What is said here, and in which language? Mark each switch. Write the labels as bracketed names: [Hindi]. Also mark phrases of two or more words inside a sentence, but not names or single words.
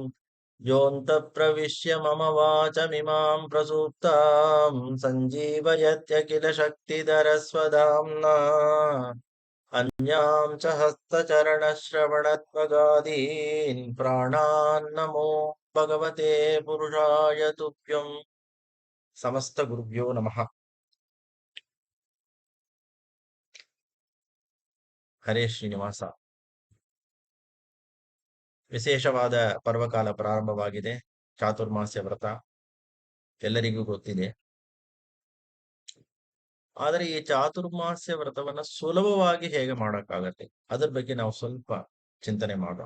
[Sanskrit] योऽन्तःप्रविश्य मम वाचमिमां प्रसूप्तां सञ्जीवयत्यखिल शक्तिधरस्वधाम्ना अन्यां च हस्तचरणश्रवणत्वगादीन् प्राणान्नमो भगवते पुरुषाय तुभ्यम्। समस्त गुरुभ्यो नमः। ಹರೇ ಶ್ರೀನಿವಾಸ. [Kannada] ವಿಶೇಷವಾದ ಪರ್ವಕಾಲ ಪ್ರಾರಂಭವಾಗಿದೆ. ಚಾತುರ್ಮಾಸ್ಯ ವ್ರತ ಎಲ್ಲರಿಗೂ ಗೊತ್ತಿದೆ. ಆದರೆ ಈ ಚಾತುರ್ಮಾಸ್ಯ ವ್ರತವನ್ನ ಸುಲಭವಾಗಿ ಹೇಗೆ ಮಾಡೋಕ್ಕಾಗತ್ತೆ, ಅದ್ರ ಬಗ್ಗೆ ನಾವು ಸ್ವಲ್ಪ ಚಿಂತನೆ ಮಾಡೋಣ.